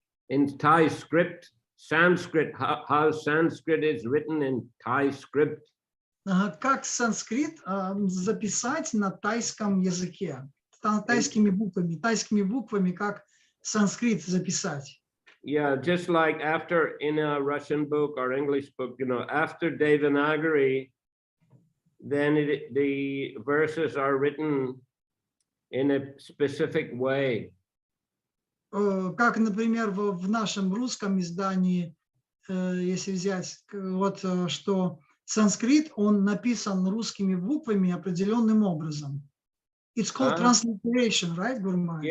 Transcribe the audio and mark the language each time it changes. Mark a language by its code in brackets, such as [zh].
[en] In Thai script, Sanskrit, how Sanskrit is written in Thai script. [ru] Как санскрит записать на тайском языке, тайскими буквами, как санскрит записать. [en] Yeah, just like after in a Russian book or English book, after Devanagari, then the verses are written in a specific way. [ru] Как, например, в нашем русском издании, если взять, вот что санскрит, он написан русскими буквами определенным образом. [en] It's called transliteration, right, Guru Maharaj?